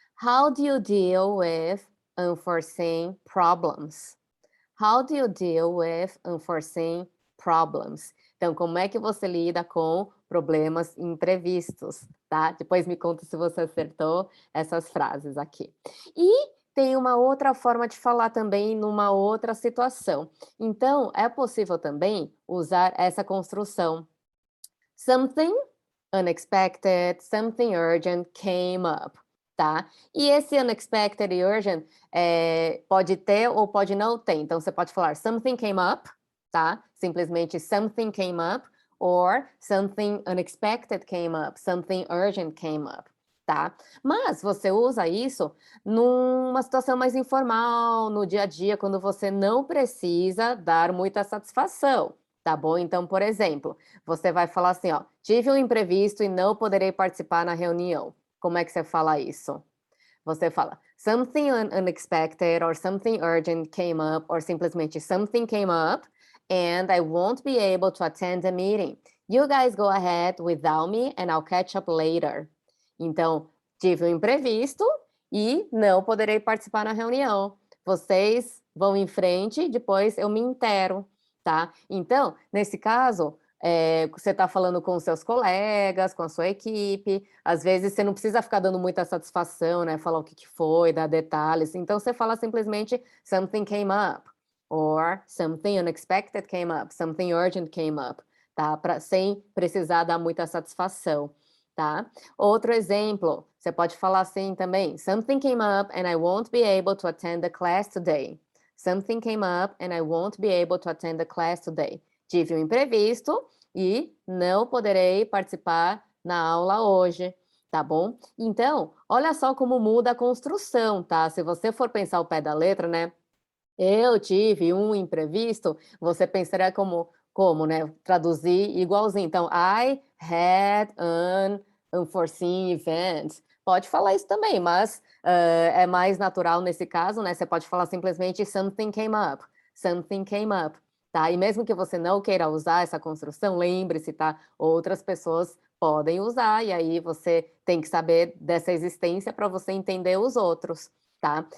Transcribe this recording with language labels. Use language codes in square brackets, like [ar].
[en] How do you deal with unforeseen problems? How do you deal with unforeseen problems? [pt] Então, como é que você lida com problemas imprevistos, tá? Depois me conta se você acertou essas frases aqui. E tem uma outra forma de falar também numa outra situação. Então, é possível também usar essa construção. [en] Something unexpected, something urgent came up, [pt] tá? E esse unexpected e urgent pode ter ou pode não ter. Então, você pode falar [en] something came up, [pt] tá? Simplesmente [en] something came up, or something unexpected came up, something urgent came up, [pt] tá? Mas você usa isso numa situação mais informal, no dia a dia, quando você não precisa dar muita satisfação, tá bom? Então, por exemplo, você vai falar assim, ó, tive um imprevisto e não poderei participar na reunião. Como é que você fala isso? Você fala, [en] something unexpected or something urgent came up, or [pt] simplesmente [en] something came up and I won't be able to attend the meeting. You guys go ahead without me and I'll catch up later. [pt] Então, tive um imprevisto e não poderei participar na reunião. Vocês vão em frente, depois eu me intero, tá? Então, nesse caso, você está falando com os seus colegas, com a sua equipe, às vezes você não precisa ficar dando muita satisfação, né? Falar o que que foi, dar detalhes. Então, você fala simplesmente [en] something came up, or something unexpected came up, [pt] something urgent came up, tá? Sem precisar dar muita satisfação, tá? Outro exemplo, você pode falar assim também, [en] something came up and I won't be able to attend the class today. Something came up and I won't be able to attend the class today. [pt] Tive um imprevisto e não poderei participar na aula hoje, tá bom? Então, olha só como muda a construção, tá? Se você for pensar o pé da letra, né? Eu tive um imprevisto, você pensaria como, né? Traduzir igualzinho. Então, [en] I had an unforeseen event. [pt] Pode falar isso também, mas é mais natural nesse caso, né? Você pode falar simplesmente [en] something came up. Something came up. [pt] Tá? E mesmo que você não queira usar essa construção, lembre-se, tá? Outras pessoas podem usar, e aí você tem que saber dessa existência para você entender os outros, tá?